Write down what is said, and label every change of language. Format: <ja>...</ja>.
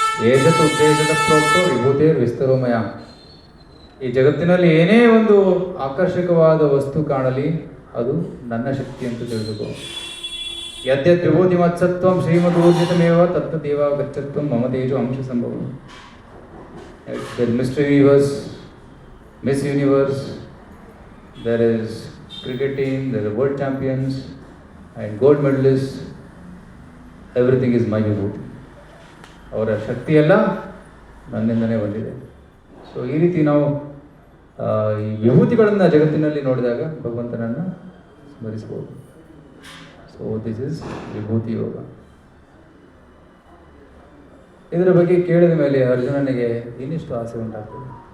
<sa>ಏಷತ್ ಉದ್ದೇಶದ ಪ್ರೋಕ್ತೋ ವಿಭೂತಿಯ ವಿಸ್ತರೋಮಯ.</sa> <kn>ಈ ಜಗತ್ತಿನಲ್ಲಿ ಏನೇ ಒಂದು ಆಕರ್ಷಕವಾದ ವಸ್ತು ಕಾಣಲಿ ಅದು ನನ್ನ ಶಕ್ತಿ ಅಂತ ತಿಳಿದುಕೋ.</kn> <sa>ಯದ್ಯದ್ ವಿಭೂತಿ ಮತ್ಸತ್ವಂ ಶ್ರೀಮದೂರ್ಜಿತಮೇವ ತತ್ತದೇವ ಗಚ್ಚತ್ವಂ ಮಮ ತೇಜೋ ಅಂಶ ಸಂಭವ.</sa> <en>Mister Universe, Miss Universe, there is cricket team, there are world champions and gold medalists. Everything is my ವಿಭೂತಿ.</en> <kn>ಅವರ ಶಕ್ತಿ ಎಲ್ಲ ನನ್ನಿಂದನೇ ಬಂದಿದೆ. ಸೊ ಈ ರೀತಿ ನಾವು ಈ ವಿಭೂತಿಗಳನ್ನು ಜಗತ್ತಿನಲ್ಲಿ ನೋಡಿದಾಗ ಭಗವಂತನನ್ನು ಸ್ಮರಿಸ್ಬೋದು.</kn> <en>So this is Vibhuti Yoga.</en> <kn>ಇದರ ಬಗ್ಗೆ ಕೇಳಿದ ಮೇಲೆ ಅರ್ಜುನನಿಗೆ ಇನ್ನಿಷ್ಟು ಆಸೆ ಉಂಟಾಗ್ತದೆ.</kn>